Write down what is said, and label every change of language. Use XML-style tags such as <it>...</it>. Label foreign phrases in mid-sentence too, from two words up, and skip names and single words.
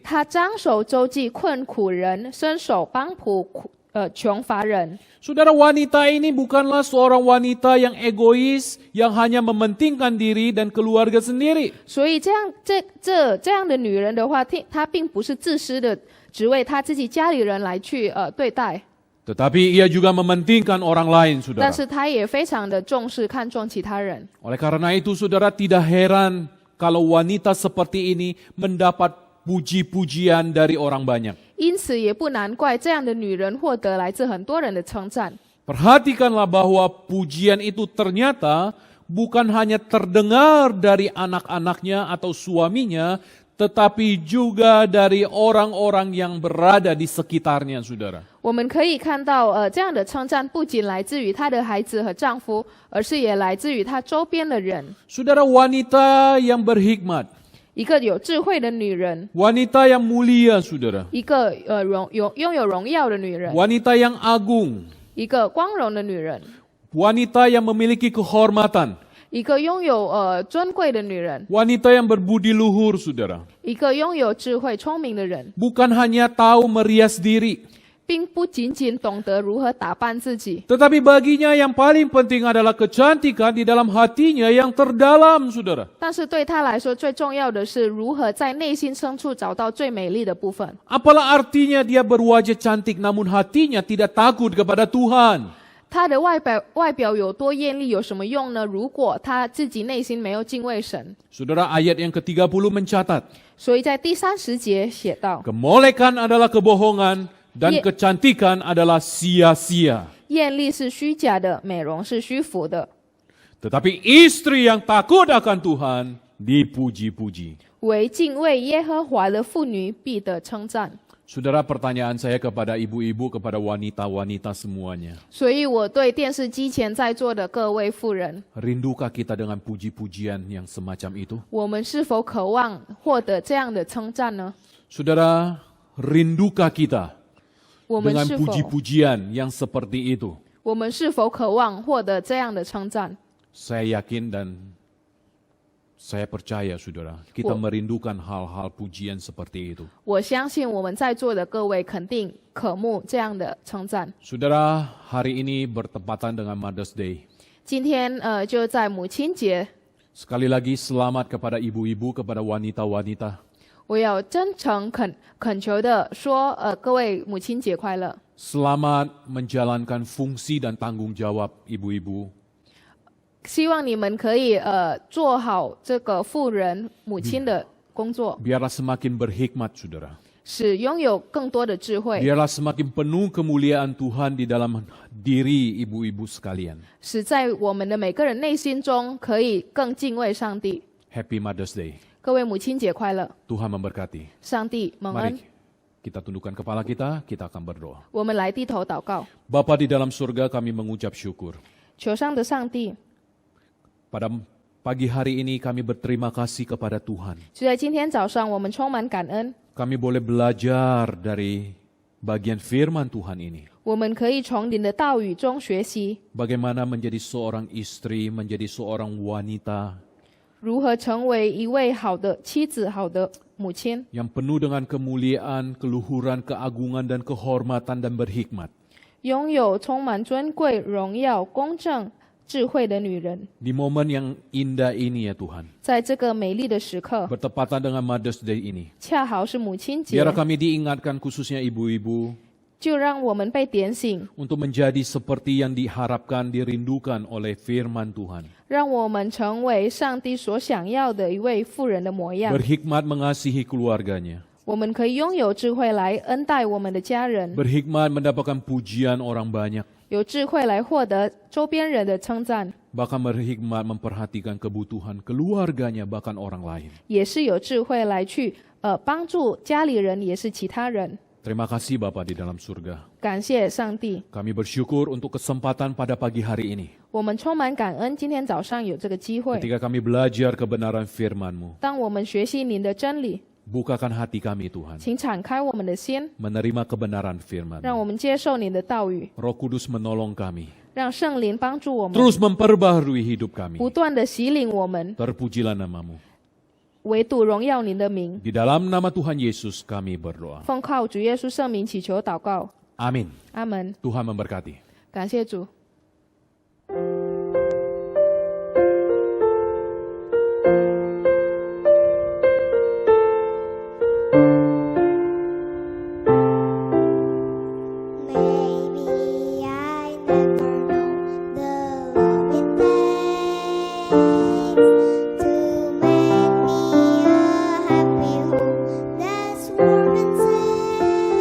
<zh>他张手周济困苦人，伸手帮扶穷乏人。</zh> <id>Saudara, wanita ini bukanlah seorang wanita yang egois, yang hanya mementingkan diri dan keluarga sendiri.</id> <zh>所以这样的女人的话，她并不是自私的，只为她自己家里人来去对待，</zh> <id>Tetapi ia juga mementingkan orang lain,</id> <zh>但</zh> <id>saudara.</id> <zh>是她也非常的重视、看重其他人。</zh> <id>Oleh karena itu, saudara, tidak heran kalau wanita seperti ini mendapat puji-pujian dari orang banyak.</id> <zh>因此也不难怪这样的女人获得来自很多人的称赞。</zh> <id>Perhatikanlah bahwa pujian itu ternyata bukan hanya terdengar dari anak-anaknya atau suaminya, tetapi juga dari orang-orang yang berada di sekitarnya, saudara.</id> <zh>我们可以看到，这样的称赞不仅来自于她的孩子和丈夫，而是也来自于她周边的人。</zh> <id>Saudara, wanita yang berhikmat,</id> <zh>一个有智慧的女人，</zh> <id>wanita yang mulia, saudara.</id> <zh>一个拥有荣耀的女人，</zh> <id>Wanita yang agung,</id> <zh>一个光荣的女人，</zh> <id>wanita yang memiliki kehormatan,</id> <zh>一个拥有尊贵的女人，</zh> <id>wanita yang berbudi luhur, saudara.</id> <zh>一个拥有智慧聪明的人，</zh> <id>Bukan hanya tahu merias diri,</id> <zh>并不仅仅懂得如何打扮自己，</zh> <id>tetapi baginya yang paling penting adalah kecantikan di dalam hatinya yang terdalam, saudara.</id> <zh>但是对她来说，最重要的是如何在内心深处找到最美丽的部分。</zh> <id>Apalah artinya dia berwajah cantik namun hatinya tidak takut kepada Tuhan?</id> <zh>她的外表有多艳丽有什么用呢？如果她自己内心没有敬畏神。</zh> <id>Saudara, ayat yang ke-30 mencatat,</id> <zh>所以在第30节写道，</zh> <id>kemolekan adalah kebohongan dan Ye- kecantikan adalah sia-sia.</id> <zh>艳丽是虚假的，美容是虚浮的，</zh> <id>Tetapi istri yang takut akan Tuhan dipuji-puji.</id> <zh>唯敬畏耶和华的妇女必得称赞。</zh> <id>Saudara, pertanyaan saya kepada ibu-ibu, kepada wanita-wanita semuanya.</id> <zh>所以我对电视机前在座的各位妇人，</zh> <id>Rindukah kita dengan puji-pujian yang semacam itu?</id> <zh>我们是否渴望获得这样的称赞呢？</zh> <id>Saudara, rindukah kita</id> <zh>我们</zh> <id>dengan</id> <zh>是否</zh> <id>puji-pujian yang seperti itu?</id> <zh>我们是否渴望获得这样的称赞？</zh> <id>Saya yakin dan saya percaya, saudara, kita Wah. merindukan hal-hal pujian seperti itu.</id> <zh>我相信我们在座的各位肯定渴慕这样的称赞。</zh> <id>Saudara, hari ini bertepatan dengan Mother's Day.</id> <zh>今天就在母亲节，</zh> <id>Sekali lagi selamat kepada ibu-ibu, kepada wanita-wanita.</id> <zh>我要真诚恳求的说，各位母亲节快乐！</zh> <id>Selamat menjalankan fungsi dan tanggung jawab ibu-ibu.</id> <zh>希望你们可以做好这个妇人母亲的工作，</zh> <id>Biarlah semakin berhikmat, saudara.</id> <zh>使拥有更多的智慧，</zh> <id>Biarlah semakin penuh kemuliaan Tuhan di dalam diri ibu-ibu sekalian.</id> <zh>使在我们的每个人内心中可以更敬畏上帝。</zh> <en>Happy Mother's Day.</en> <zh>各位母亲节快乐，</zh> <id>Tuhan memberkati.</id> <zh>上帝蒙恩。</zh> <id>Mari kita tundukkan kepala kita akan berdoa.</id> <zh>我们来低头祷告，</zh> <id>Bapa di dalam surga, kami mengucap syukur.</id> <zh>求上的上帝，</zh> <id>Pada pagi hari ini kami berterima kasih kepada Tuhan.</id> <zh>就在今天早上，我们充满感恩，</zh> <id>Kami boleh belajar dari bagian firman Tuhan ini.</id> <zh>我们可以从您的道语中学习</zh> <id>Bagaimana menjadi seorang istri, menjadi seorang wanita</id> <zh>如何成为一位好的妻子、好的母亲，</zh> <id>yang penuh dengan kemuliaan, keluhuran, keagungan, dan kehormatan dan berhikmat.</id> <zh>拥有充满尊贵、荣耀、公正、智慧的女人。</zh> <id>Di momen yang indah ini ya Tuhan,</id> <zh>在这个美丽的时刻，</zh> <id>bertepatan dengan Mother's Day ini,</id> <zh>恰好是母亲节，</zh> <id>biar kami diingatkan khususnya ibu-ibu</id> <zh>就让我们被点醒，</zh> <id>untuk menjadi seperti yang diharapkan, dirindukan oleh firman Tuhan.</id> <zh>让我们成为上帝所想要的一位妇人的模样。</zh> <id>Berhikmat mengasihi keluarganya.</id> <zh>我们可以拥有智慧来恩待我们的家人，</zh> <id>Berhikmat mendapatkan pujian orang banyak.</id> <zh>有智慧来获得周边人的称赞，</zh> <id>Bahkan berhikmat memperhatikan kebutuhan keluarganya, bahkan orang lain.</id> <zh>也是有智慧来去帮助家里人，也是其他人。</zh> <id>Terima kasih Bapa di dalam surga.</id> <zh>感谢上帝，</zh> <id>Kami bersyukur untuk kesempatan pada pagi hari ini.</id> <zh>我们充满感恩，今天早上有这个机会。</zh> <id>Ketika kami belajar kebenaran firman-Mu,</id> <zh>当我们学习您的真理，</zh> <id>bukakan hati kami Tuhan,</id> <zh>请敞开我们的心，</zh> <id>menerima kebenaran</id> <zh>让</zh> <id>firman-Mu.</id> <zh>我们接受您的道语，</zh> <id>Roh Kudus menolong kami,</id> <zh>让圣灵帮助我们，</zh> <id>terus memperbaharui hidup kami.</id> <zh>不断的洗领我们，</zh> <id>Terpujilah nama-Mu.</id> <zh>唯独荣耀您的名。</zh> <id>Di dalam nama Tuhan Yesus kami berdoa.</id> <zh>奉靠主耶稣圣名祈求祷告，</zh> <id>Amin.</id> <zh>阿门。</zh> <id>Tuhan memberkati.</id> <zh>感谢主。</zh> <en>Maybe I never know the love it takes to make me a happy home that's warm and safe.</en>